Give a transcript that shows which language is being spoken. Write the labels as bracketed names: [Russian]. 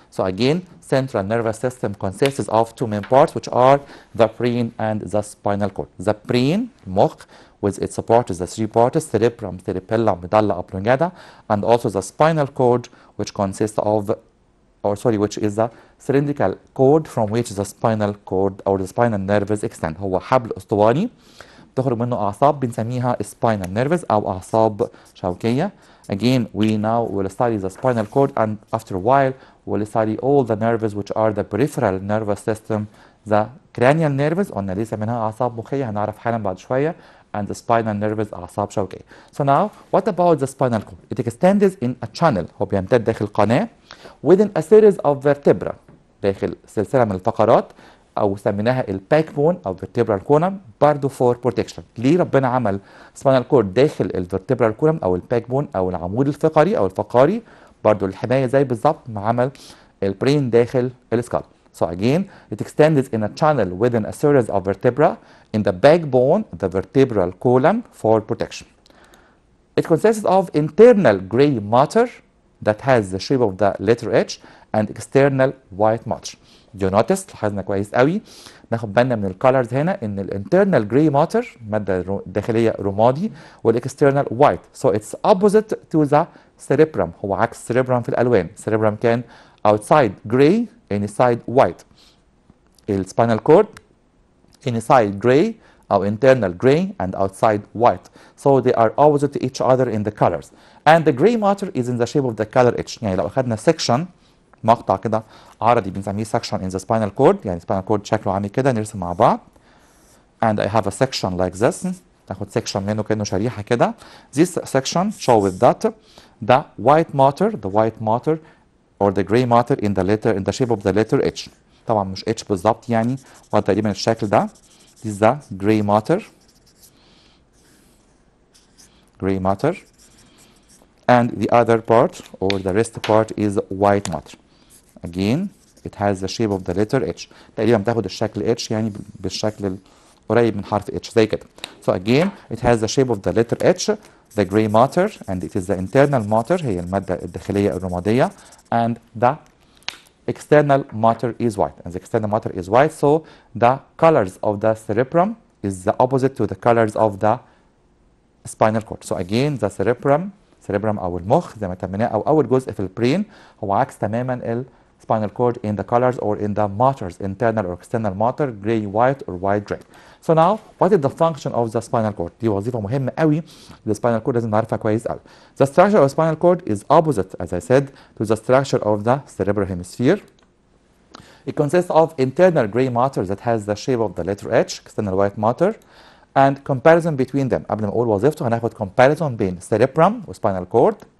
[English] So again, central nervous system consists of two main parts which are the brain and the spinal cord. The brain, المخ, with its parts, the three parts, cerebrum, cerebellum, medulla oblongata, and also the spinal cord, which consists of, which is the cylindrical cord from which the spinal cord or the spinal nerves extend. [Arabic] هو حبل اسطواني تخرج منه أعصاب بنسميها spinal nerves أو أعصاب شوكية. [English] Again, we now will study the spinal cord, and after a while we'll study all the nerves which are the peripheral nervous system, the cranial nerves [Arabic] قلنا ليس منها أعصاب مخية هنعرف حالا بعد شوية, [English] and the spinal nerves [Arabic] أعصاب شوكية. [English] So now, what about the spinal cord? It extends in a channel، [Arabic] هو بيمتد داخل قناة [English] within a series of vertebrae، [Arabic] داخل سلسلة من الفقرات او سميناها [English] الباك بون او فيرتبرال كولم برضه فور بروتكشن. [Arabic] ليه ربنا عمل سباينال كورد داخل الفيرتبرال كولم او الباك بون او العمود الفقري او الفقاري؟ برضه الحمايه زي بالظبط ما عمل البرين داخل السكال. [English] So again, it extends in a channel within a series of vertebra in the backbone, the vertebral column, for protection. It consists of internal gray matter that has the shape of the letter H and external white matter. You notice [Arabic] لاحظنا كويس قوي ناخد بالنا من الكالرز هنا ان الانترنال جراي ماتر ماده داخليه رمادي والاكسترنال وايت. [English] So it's opposite to the cerebrum. [Arabic] هو عكس cerebrum في الالوان. [English] cerebrum كان outside gray inside white. السباينال cord inside gray or internal gray and outside white. So they are opposite to each other in the colors. And the gray matter is in the shape of the color H. [Arabic] يعني لو أخذنا section مقطع كده عرضي بنسميه [English] section in the spinal cord. [Arabic] يعني spinal cord شكله عامل كده نرسم مع بعض. [English] And I have a section like this. [Arabic] ناخد section منه كأنه شريحة كده. [English] This section show with that the white matter or the gray matter in the shape of the letter H. [Arabic] طبعا مش H بالظبط يعني ولا تقريبا الشكل ده. [English] This is the gray matter, and the other part or the rest part is white matter. Again, it has the shape of the letter H. [Arabic] تقريبا بتاخد الشكل H يعني بالشكل قريب من حرف H زي كده. [English] So again, it has the shape of the letter H, the gray matter, and it is the internal matter [Arabic] هي المادة الداخلية الرمادية, [English] and the external matter is white. And the external matter is white, so the colors of the cerebrum is the opposite to the colors of the spinal cord. So again, the cerebrum [Arabic] أو المخ زي ما سميناه أو أول جزء في البرين هو عكس تماما ال [English] spinal cord in the colors or in the matters, internal or external matter, gray, white or white, gray. So now, what is the function of the spinal cord? [Arabic] دي وظيفة مهمة قوي للspinal cord لازم نعرفها كويس قوي. [English] The structure of spinal cord is opposite, as I said, to the structure of the cerebral hemisphere. It consists of internal gray matter that has the shape of the letter H, external white matter, and comparison between them. [Arabic] قبل ما أقول وظيفته هناخد comparison بين cerebrum و spinal cord.